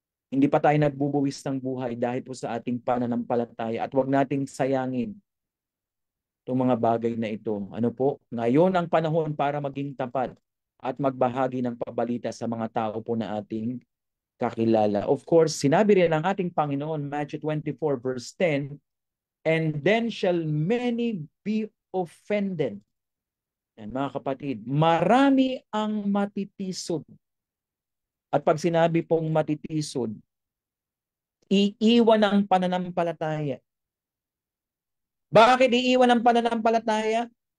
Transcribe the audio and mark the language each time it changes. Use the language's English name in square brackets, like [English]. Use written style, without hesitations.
[Filipino] Hindi pa tayo nagbubuwis ng buhay dahil po sa ating pananampalataya, at huwag nating sayangin itong mga bagay na ito. Ano po? Ngayon ang panahon para maging tapat at magbahagi ng pabalita sa mga tao po na ating kakilala. [English] Of course, [Filipino] sinabi rin ng ating Panginoon, [English] Matthew 24:10, and then shall many be offended. [Filipino] Yan, mga kapatid, marami ang matitisod. At pag sinabi pong matitisod, iiwan ang pananampalataya. Bakit iiwan ang pananampalataya?